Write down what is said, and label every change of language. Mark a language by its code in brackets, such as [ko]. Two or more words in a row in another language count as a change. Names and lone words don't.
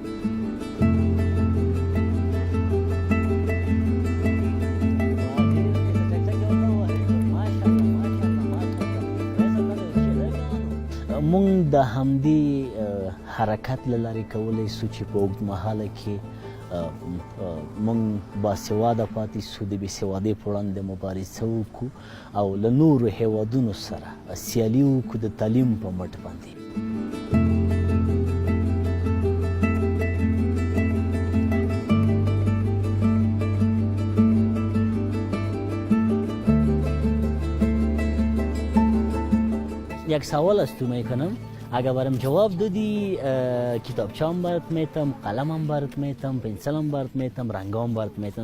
[ps] مونږ د همدې حرکت له لارې کولی سو چې په اوږدمهاله کې مونږ باسواده پاتې سو، د بېسوادۍ په وړاندې مبارزه وکړو او له نورو هیوادونو سره سیالي وکړو د تعلیم په مټ باندې. [fa] یک سوال است تو میکنم، اگر برام جواب دادی کتابچه هم برات میتم، قلم هم برات میتم، پنسل هم برات میتم، رنگ هم برات میتم.